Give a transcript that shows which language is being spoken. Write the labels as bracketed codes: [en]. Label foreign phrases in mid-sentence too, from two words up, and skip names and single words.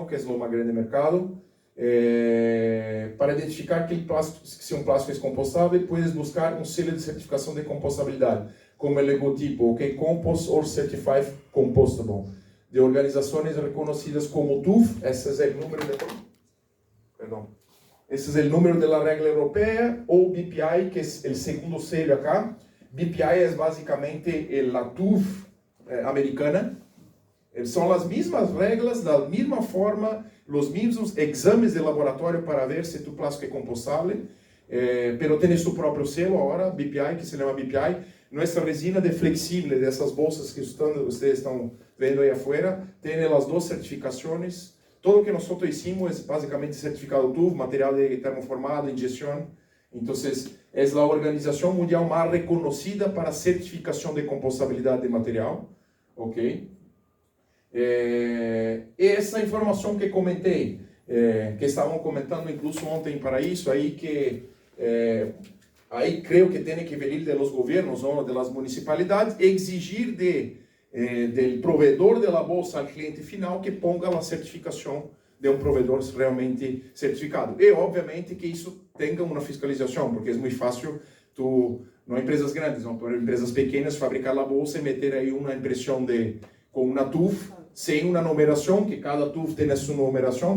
[pt] Que é o mais grande mercado. Para identificar se um plástico é compostável, puedes buscar um selo de certificação de compostabilidade, como o logotipo, [en] OK Compost or Certified Compostable, [pt] de organizações reconhecidas como TÜV. Esse é o número esse é o número da regra europeia, ou BPI, que é o segundo selo acá. BPI é basicamente a TÜV americana, [es] Son las mismas reglas, la misma forma, los mismos exames de laboratorio para ver si tu plástico es compostable, pero tiene su propio selo ahora, BPI, que se llama BPI. Nuestra resina de flexible, de esas bolsas que ustedes están viendo ahí afuera, tiene las dos certificaciones. Todo lo que nosotros hicimos es básicamente certificado TÜV, material de termoformado, inyección. Entonces, es la organización mundial más reconocida para certificación de compostabilidad de material. [pt] ¿Ok? Essa informação que comentei, que estavam comentando incluso ontem para isso, aí que aí creio que tem que vir de los governos ou [es] de las municipalidades, exigir del provedor de la bolsa al cliente final que ponga [pt] a certificação de um provedor realmente certificado. E, obviamente, que isso tenha uma fiscalização, porque é muito fácil não empresas grandes, não, para empresas pequenas, fabricar a bolsa e meter aí uma impressão com uma TÜV, sem uma numeração, que cada TÜV tem a sua numeração.